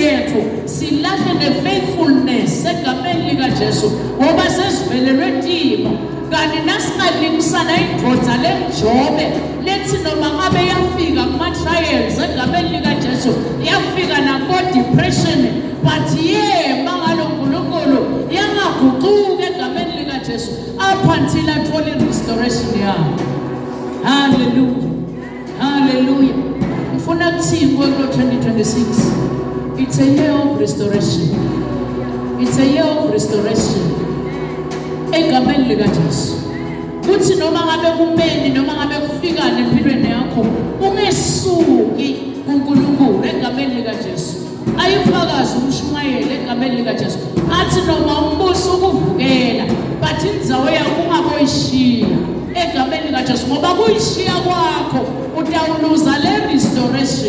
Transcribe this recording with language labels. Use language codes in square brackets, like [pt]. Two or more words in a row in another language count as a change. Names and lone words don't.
[ss] yethu silahle nefaithfulness egameni likaJesu ngoba sesivelelwe timo kanti nasingalingisana indvodza leNjobe lethi noma ngabe yafika kuma-trials egameni likaJesu yafika nako-depression but mangalo uNkulunkulu yangaguquki egameni likaJesu [en] up until [ss] athole restoration yakhe. [en] Hallelujah, hallelujah. [ss] Ngifuna kuthini kulo 2026 [en] it's a year of restoration, it's a year of restoration [ss] egameni likaJesu. Kuthi noma ngabe kumpeni noma ngabe kufikane empilweni yakho ungesuki kuNkulunkulu egameni likaJesu. Ayifakazi umshumayeli egameni likaJesu athi noma umbuso ukuvukela but indzawo yakho ungaboyishiya egameni likaJesu ngoba kuyishiya kwakho utawuluza le restoration.